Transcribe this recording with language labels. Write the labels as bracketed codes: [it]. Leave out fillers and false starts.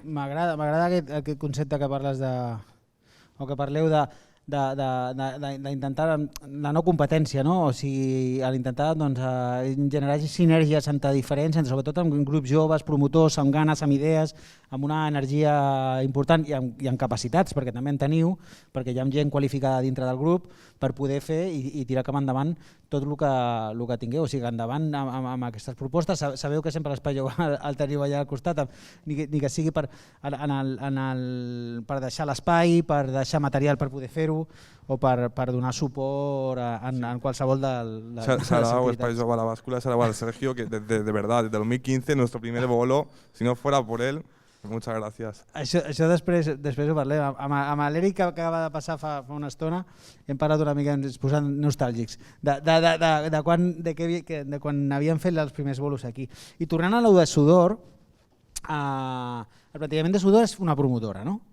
[ca] M'agrada aquest concepte que parles o que parleu d'intentar la no competència, no? O sigui, l'intentar generar sinergies entre diferents, sobretot amb grups joves, promotors, amb ganes, amb idees, amb una energia important i amb capacitats, perquè també en teniu, perquè hi ha gent qualificada dintre del grup per poder fer i tirar cap endavant tot el que tingueu. O sigui, endavant amb aquestes propostes. Sabeu que sempre l'Espai Jove el teniu allà al costat, ni que sigui per deixar l'espai, per deixar material per poder fer-ho o per donar suport en qualsevol de [es] Sarao, Espai Jove a la báscula, Sarao al Sergio, que de verdad, desde 2015, nuestro primer bolo, si no fuera por él, muchas gracias. [ca] Això després ho parlem. Amb l'Eric que acaba de passar fa una estona hem parlat una mica, ens posant nostàlgics de quan havíem fet els primers bolos aquí. I tornant a l'U de Sudor, el plantejament de Sudor és una promotora, no?